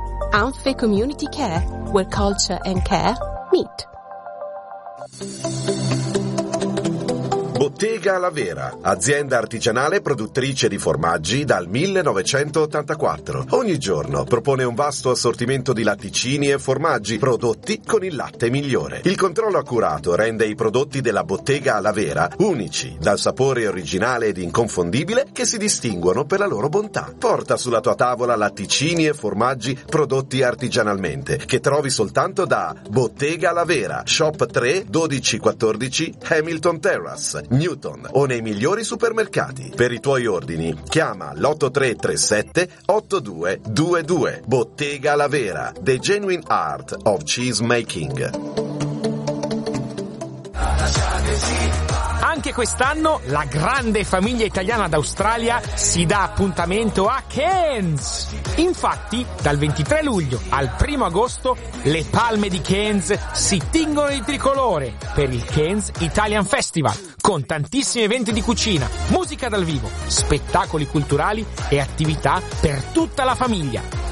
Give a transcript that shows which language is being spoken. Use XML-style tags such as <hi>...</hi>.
<en>Anfe Community Care, where culture and care meet.</en> <it>Bottega La Vera, azienda artigianale produttrice di formaggi dal 1984. Ogni giorno propone un vasto assortimento di latticini e formaggi prodotti con il latte migliore. Il controllo accurato rende i prodotti della Bottega La Vera unici, dal sapore originale ed inconfondibile che si distinguono per la loro bontà. Porta sulla tua tavola latticini e formaggi prodotti artigianalmente, che trovi soltanto da Bottega La Vera, Shop 3, 1214, Hamilton Terrace, Newton o nei migliori supermercati. Per i tuoi ordini chiama l'8337-8222.</it> <en>Bottega La Vera, the genuine art of cheese making.</en> <it>Anche quest'anno la grande famiglia italiana d'Australia si dà appuntamento a Cairns. Infatti, dal 23 luglio al 1 agosto, le palme di Cairns si tingono di tricolore per il Cairns Italian Festival, con tantissimi eventi di cucina, musica dal vivo, spettacoli culturali e attività per tutta la famiglia.</it>